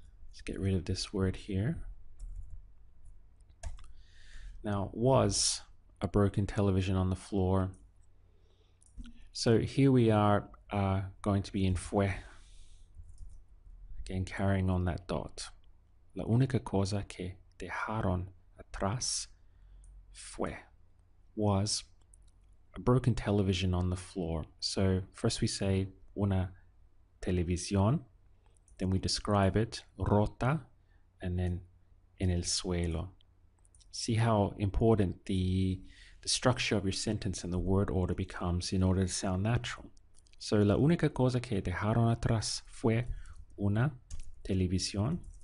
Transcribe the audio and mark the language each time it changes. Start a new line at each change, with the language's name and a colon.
English: Let's get rid of this word here. Now, was a broken television on the floor. So here we are going to be in fue. Again, carrying on that dot.
Spanish: La única cosa que dejaron atrás fue.
English: Was a broken television on the floor. So first we say
Spanish: una televisión,
English: then we describe it, rota, and then
Spanish: en el suelo.
English: See how important the structure of your sentence and the word order becomes in order to sound natural.
Spanish: So la única cosa que dejaron atrás fue una televisión